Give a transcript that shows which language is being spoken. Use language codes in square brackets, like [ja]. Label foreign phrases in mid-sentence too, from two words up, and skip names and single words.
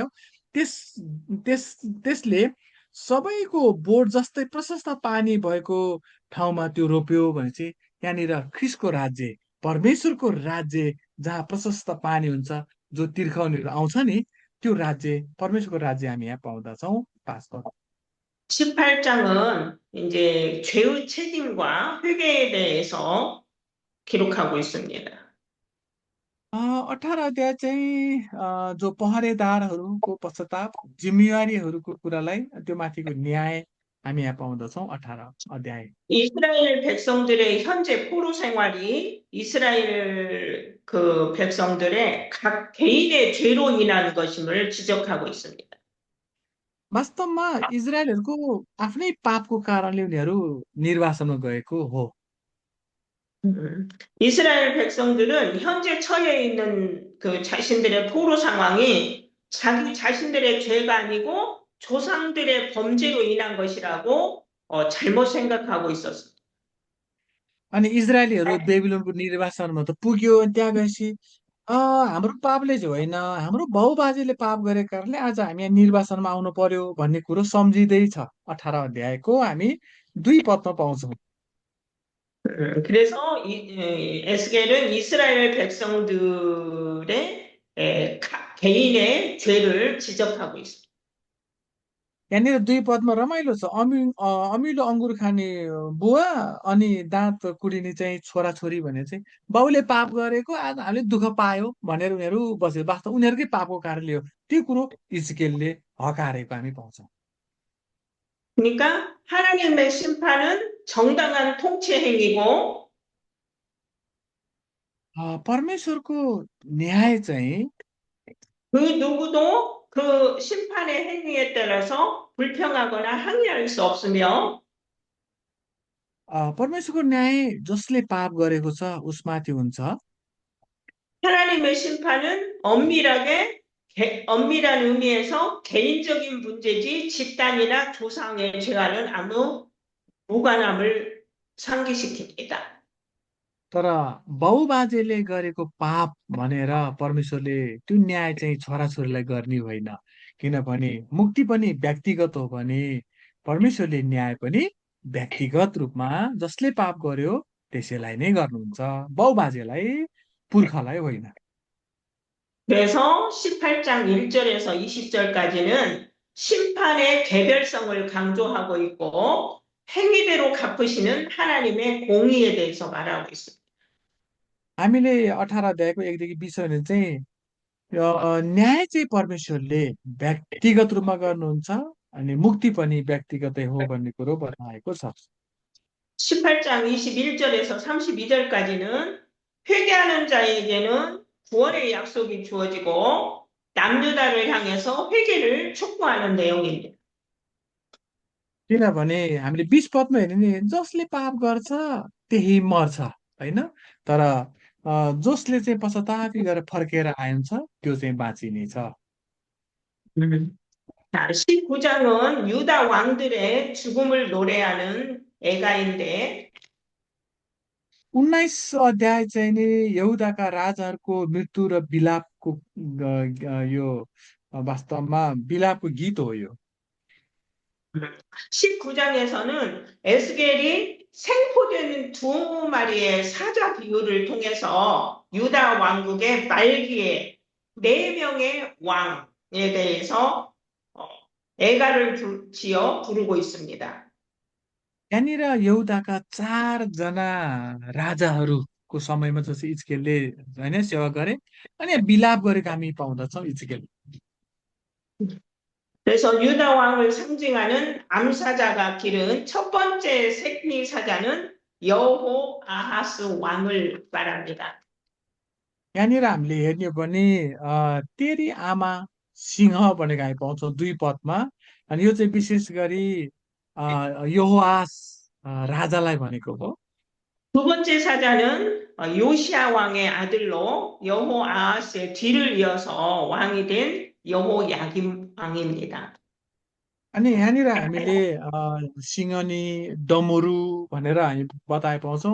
[ne] त्यस त्यस त्यसले सबैको बोट जस्तै प्रशस्त पानी भएको ठाउँमा त्यो रोप्यो भने चाहिँ त्यहाँनिर ख्रिस्टको राज्य, परमेश्वरको राज्य, जहाँ प्रशस्त पानी हुन्छ, जो तिर्खाउनेहरू आउँछ नि, त्यो राज्य, परमेश्वरको राज्य हामी यहाँ पाउँदछौँ। 5 पद। [ko] 18장은 이제 죄의 책임과 회개에 대해서 기록하고 있습니다. [ne] 18 अध्याय चाहिँ जो पहरेदारहरूको पश्चाताप, जिम्मेवारीहरूको कुरालाई, त्यो माथिको न्याय हामी यहाँ पाउँदछौँ। 18 अध्याय। [ko] 이스라엘 백성들의 현재 포로 생활이 이스라엘 그 백성들의 각 개인의 죄로 인한 것임을 지적하고 있습니다. [ne] वास्तवमा इजरायलहरूको आफ्नै पापको कारणले उनीहरू निर्वासनमा गएको हो। [ko] 이스라엘 백성들은 현재 처해 있는 그 자신들의 포로 상황이 자기 자신들의 죄가 아니고 조상들의 범죄로 인한 것이라고 잘못 생각하고 있었습니다. [ne] अनि इजरायलीहरू बेबिलोनको निर्वासनमा त पुग्यो, अनि त्यहाँ गएपछि हाम्रो पापले चाहिँ होइन, हाम्रो बाउबाजेले पाप गरेको कारणले आज हामी यहाँ निर्वासनमा आउनु पर्यो भन्ने कुरो सम्झिँदैछ। 18 अध्यायको हामी 2 पदमा पाउँछौँ। [ko] 그래서 에스겔은 이스라엘 백성들의 개인의 죄를 지적하고 있습니다. [ne] यहाँनिर 2 पदमा रमाइलो छ। अमिलो अङ्गुर खाने बुवा अनि दाँत कुटिने चाहिँ छोराछोरी भने चाहिँ बाउले पाप गरेको, आज हामीले दुःख पायो भनेर उनीहरू बसे। वास्तव उनीहरूकै पापको कारणले हो, त्यो कुरो हिजकियलले हकारेको हामी पाउँछौँ। [ko] 그러니까 하나님의 심판은 정당한 통치 행위고 [ne] परमेश्वरको न्याय चाहिँ [ko] 그 누구도 그 심판의 행위에 따라서 불평하거나 항의할 수 없으며 [ne] परमेश्वरको न्याय जसले पाप गरेको छ उसमाथि हुन्छ। [ko] 하나님의 심판은 엄밀한 의미에서 개인적인 문제지 집단이나 조상의 죄와는 아무 무관함을 상기시킵니다. [ne] तर बाउबाजेले गरेको पाप भनेर परमेश्वरले त्यो न्याय चाहिँ छोराछोरीलाई गर्ने होइन। किनभने मुक्ति पनि व्यक्तिगत हो भने परमेश्वरले न्याय पनि व्यक्तिगत रूपमा जसले पाप गर्यो त्यसैलाई नै गर्नुहुन्छ, बाउबाजेलाई, पुर्खालाई होइन। [ko] 그래서 18장 1절에서 20절까지는 심판의 개별성을 강조하고 있고 행위대로 갚으시는 하나님의 공의에 대해서 말하고 있습니다. [ne] हामीले 18 अध्यायको 1देखि 20 चाहिँ न्याय चाहिँ परमेश्वरले व्यक्तिगत रूपमा गर्नुहुन्छ, अनि मुक्ति पनि व्यक्तिगतै हो भन्ने कुरो बताएको छ। [ko] 18장 21절에서 32절까지는 회개하는 자에게는 구원의 약속이 주어지고 남유다를 향해서 회개를 촉구하는 내용입니다. [ne] किनभने हामीले 20 पदमा हेर्ने नि जसले पाप गर्छ त्यही मर्छ होइन तर जसले चाहिँ पश्चातापी गरेर फर्केर आउँछ त्यो चाहिँ बाँचिनेछ। [ko] 자, 19장은 유다 왕들의 죽음을 노래하는 애가인데 [ne] 19 अध्याय चाहिँ नि यहुदाका राजाहरूको मृत्यु र विलापको यो वास्तवमा विलापको गीत हो यो। [ko] 19장에서는 에스겔이 생포된 두 마리의 사자 비유를 통해서 유다 왕국의 말기에 네 명의 왕에 대해서 애가를 지어 부르고 있습니다. [ne] यहाँनिर यहुदाका 4जना राजाहरूको समयमा जस्तो इजकेलले होइन सेवा गरे अनि यहाँ विलाप गरेको हामी पाउँदछौँ इजकेल। [ko] 그래서 유다 왕을 상징하는 암사자가 기른 첫 번째 생리 사자는 여호 아하스 왕을 말합니다. [ne] यहाँनिर हामीले हेर्ने हो भने तेरी आमा सिंह भनेको हामी पाउँछौँ 2 पदमा अनि यो चाहिँ विशेष गरी यहोआस राजालाई भनेको हो। [ko] 두 번째 사자는 요시야 왕의 아들로 여호아하스의 뒤를 이어서 왕이 된 여호야김 왕입니다. [ne] अनि यहाँनिर हामीले सिंहनी डमरू भनेर हामी बताए पाउँछौँ।